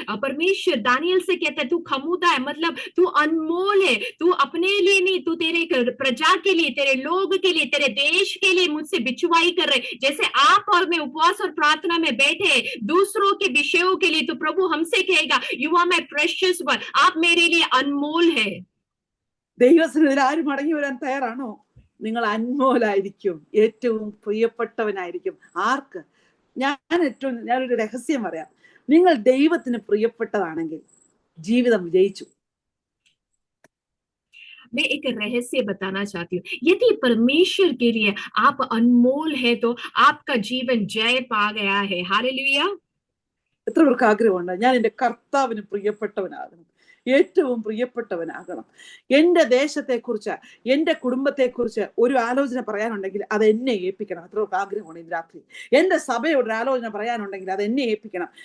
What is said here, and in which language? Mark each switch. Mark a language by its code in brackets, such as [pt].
[hi] परमेश्वर दानियल से कहता है तू खमुदा है, मतलब तू अनमोल है, तू अपने लिए नहीं, तू तेरे प्रजा के लिए, तेरे लोग के लिए, तेरे देश के लिए मुझसे बिछुआई कर रहे। जैसे आप और मैं उपवास और प्रार्थना में बैठे हैं दूसरों के विषयों के लिए, तो प्रभु हमसे कहेगा [en] you are my precious one, [hi] आप मेरे लिए अनमोल है। [ml] ദൈവസന്നിധിയിൽ ആരും മടങ്ങി വരാൻ തയ്യാറാണോ? നിങ്ങൾ അൻമോലായിരിക്കും, ഏറ്റവും പ്രിയപ്പെട്ടവനായിരിക്കും. ആർക്ക്? ഞാനൊരു രഹസ്യം പറയാം. നിങ്ങൾ ദൈവത്തിന് പ്രിയപ്പെട്ടതാണെങ്കിൽ ജീവിതം വിജയിച്ചു. [hi] मैं एक रहस्य बताना चाहती हूँ, यदि परमेश्वर के लिए आप अनमोल है तो आपका जीवन जय पा गया है। हालेलुया। [ml] എത്ര പേർക്ക് ആഗ്രഹമുണ്ട് ഞാൻ എൻ്റെ കർത്താവിന് പ്രിയപ്പെട്ടവനാകണം, ഏറ്റവും പ്രിയപ്പെട്ടവനാകണം? എൻ്റെ ദേശത്തെക്കുറിച്ച്, എൻ്റെ കുടുംബത്തെക്കുറിച്ച് ഒരു ആലോചന പറയാനുണ്ടെങ്കിൽ അത് എന്നെ ഏൽപ്പിക്കണം. എത്ര പേർക്ക് ആഗ്രഹമാണ് ഇന്ന് രാത്രി? എൻ്റെ സഭയോട് ഒരു ആലോചന പറയാനുണ്ടെങ്കിൽ അത് എന്നെ ഏൽപ്പിക്കണം.